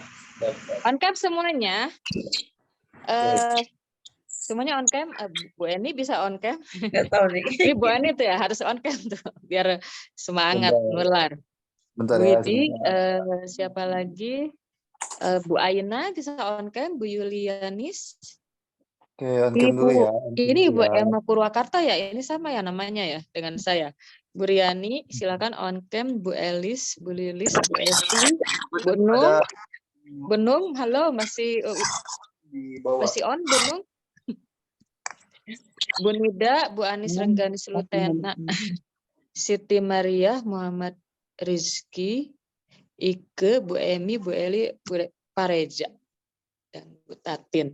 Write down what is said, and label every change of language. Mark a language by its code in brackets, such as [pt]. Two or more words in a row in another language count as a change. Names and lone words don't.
[en] On cam [id] semuanya. Semuanya [en] on cam. [id] Bu Eni bisa [en] on cam. [id] Nggak tahu nih. Ini Bu Eni tuh ya harus [en] on cam [id] tuh biar semangat nular. Bentar Bu ya. Widi, siapa lagi? Bu Aina bisa [en] on cam. [id] Bu Yulianis. Oke, [en] on cam [id] dulu ya. Ini Bu Emma Purwakarta ya. Ini sama ya namanya ya dengan saya. Bu Riani, silakan [en] on cam. [id] Bu Elis, Bu Lilis, Bu Esti, Bu Nung. Bu Nung, halo masih on Bu Nung? Bu Nida, Bu Anis Renggani Sulutena, Siti Maria, Muhammad Rizky, Ike, Bu Emi, Bu Eli, Bu Pareja, dan Bu Tatin.